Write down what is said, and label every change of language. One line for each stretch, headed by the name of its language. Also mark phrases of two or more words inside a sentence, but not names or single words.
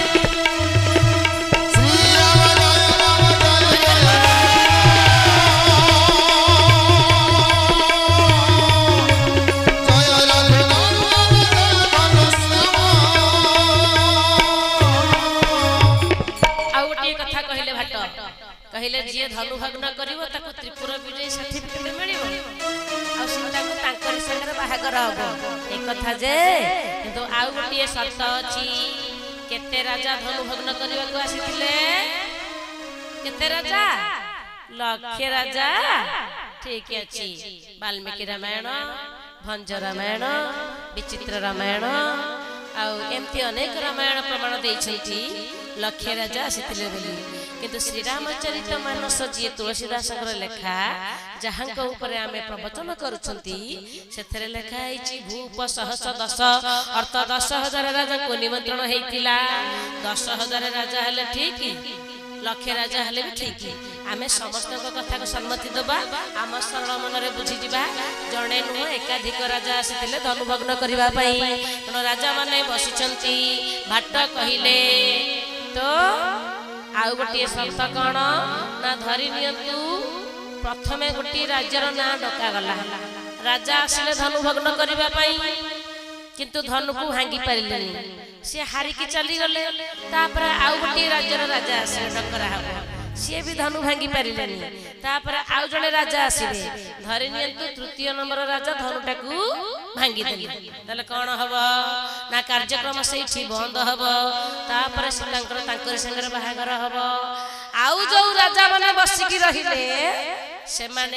Hindi: श्री राम जय राम जय जय जय रघुनंदन जय घनश्याम
Odia: ଆଉ ଗୋଟେ କଥା କହିଲେ ଭାଟ କହିଲେ ଯେ ଧନୁ ଭଗ୍ନ କରିବ ତାକୁ ତ୍ରିପୁର ବିଜୟ ସର୍ଟିଫିକେଟ ମିଳିବ ଆଉ ସୀତାଙ୍କୁ ତାଙ୍କର ସଙ୍ଗେ ବାହାଘର ହେବ ଏ କଥା ଯେ କିନ୍ତୁ ଆଉ ଗୋଟେ ସର୍ତ୍ତ ଅଛି କେତେ ରାଜା ଧନୁ ଭଗ୍ନ କରିବାକୁ ଆସିଥିଲେ କେତେ ରାଜା ଲକ୍ଷ ରାଜା ଠିକ ଅଛି ବାଲ୍ମୀକି ରାମାୟଣ ଭଞ୍ଜ ରାମାୟଣ ବିଚିତ୍ର ରାମାୟଣ ଆଉ ଏମିତି ଅନେକ ରାମାୟଣ ପ୍ରମାଣ ଦେଉଛନ୍ତି ଲକ୍ଷ ରାଜା ଆସିଥିଲେ ବୋଲି କିନ୍ତୁ ଶ୍ରୀ ରାମଚରିତ ମାନସ ଜୀ ତୁଳସୀଦାସଙ୍କର ଲେଖା ଯାହାଙ୍କ ଉପରେ ଆମେ ପ୍ରବଚନ କରୁଛନ୍ତି ସେଥିରେ ଲେଖା ଆଇଛି ଭୂପ ସହସ 10 ଅର୍ଥ 10,000 ରାଜାଙ୍କୁ ନିମନ୍ତ୍ରଣ ହୋଇଥିଲା 10,000 ରାଜା ହେଲେ ଠିକ ଲକ୍ଷ ରାଜା ହେଲେ ବି ଠିକ ଆମେ ସମସ୍ତ କଥାକୁ ସମ୍ମତି ଦେବା ଆମ ସରଳ ମନରେ ବୁଝି ଦେବା ଜଣେ ନୁ ଏକାଧିକ ରାଜା ଆସିଥିଲେ ଧନୁ ଭଗ୍ନ କରିବା ପାଇଁ ତ ନୋ ରାଜାମାନେ ବସିଛନ୍ତି ଭାଟ କହିଲେ ତ ଆଉ ଗୋଟେ ସର୍ତ୍ତ କଅଣ ନା ଧରି ନିଅନ୍ତୁ ପ୍ରଥମେ ଗୋଟେ ରାଜ୍ୟର ନା ଡକା ଗଲା ରାଜା ଆସିଲେ ଧନୁ ଭଗ୍ନ କରିବା ପାଇଁ କିନ୍ତୁ ଧନୁକୁ ଭାଙ୍ଗି ପାରିଲେନି ସେ ହାରି କି ଚାଲି ଗଲେ ତାପରେ ଆଉ ଗୋଟେ ରାଜ୍ୟର ରାଜା ଆସିଲେ ଡକରା ହେବ ସେ ବି ଧନୁ ଭାଙ୍ଗି ପାରିଲେନି ତାପରେ ଆଉ ଜଣେ ରାଜା ଆସିଲେ ଧରି ନିଅନ୍ତୁ ତୃତୀୟ ନମ୍ବର ରାଜା ଧନୁଟାକୁ ଭାଙ୍ଗି ଦେଲେ ତେବେ କଣ ହେବ ନା କାର୍ଯ୍ୟକ୍ରମ ସେଠି ବନ୍ଦ ହେବ ତାପରେ ସୀତାଙ୍କର ତାଙ୍କର ସଙ୍ଗେ ବାହାଘର ହେବ ଆଉ ଯୋ ରାଜାମାନେ ବସିକି ରହିଲେ ସେମାନେ